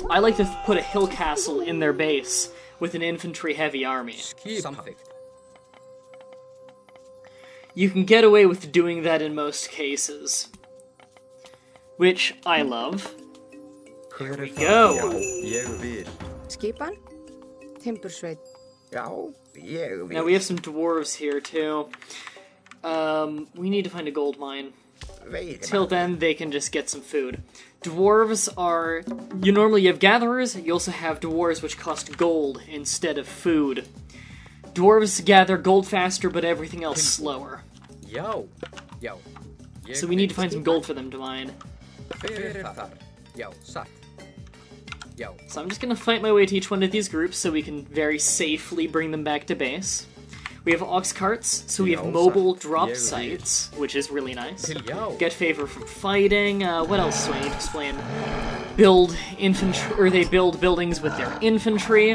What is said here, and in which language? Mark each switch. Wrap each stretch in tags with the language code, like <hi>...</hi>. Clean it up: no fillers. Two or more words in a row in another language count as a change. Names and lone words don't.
<en>I like to put a hill castle in their base with an infantry-heavy army.</en> <is>Samþykkt.</is> <en>You can get away with doing that in most cases. Which I love. Here we go.</en> <is>Ég vil. Skipan? Timbursveit. Já. Ég vil.</is> <en>Now we have some dwarves here too. We need to find a gold mine. Till then, they can just get some food. Dwarves are... You normally have gatherers, you also have dwarves which cost gold instead of food. Dwarves gather gold faster, but everything else slower.</en> <is>Já. Já.</is> <en>So we need to find some gold for them to mine.</en> <is>Fyrir þar. Já. Satt. Já.</is> <en>So I'm just gonna fight my way to each one of these groups so we can very safely bring them back to base. We have ox carts, so we have mobile drop sites, which is really nice. Get favor from fighting. What else do I need to explain? Build infantry, or they build buildings with their infantry.</en>